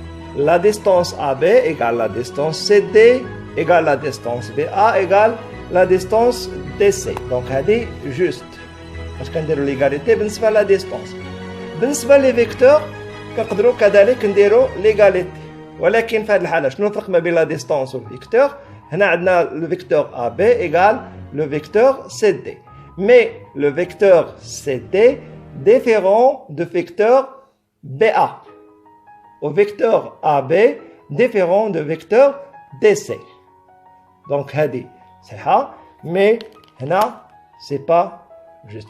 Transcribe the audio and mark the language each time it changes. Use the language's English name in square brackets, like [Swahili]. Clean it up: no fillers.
[French] la distance AB égale la distance CD égale la distance BA égale la distance DC. Donc, c'est juste. Parce qu'on a l'égalité, c'est la distance. [Arabic] بالنسبة [French] les vecteurs, [Arabic] نقدروا كذلك نديروا [French] l'égalité. [Arabic] ولكن في هذه الحالة شنو الفرق ما بين [French] la distance [Arabic] والvecteur؟ هنا عندنا [French] le vecteur AB égale le vecteur CD. Mais le vecteur CD différent du vecteur BA. Au vecteur AB différent du vecteur DC. Donc, [Arabic] هذه صحيحة [French] mais [Arabic] هنا [French] c'est pas juste.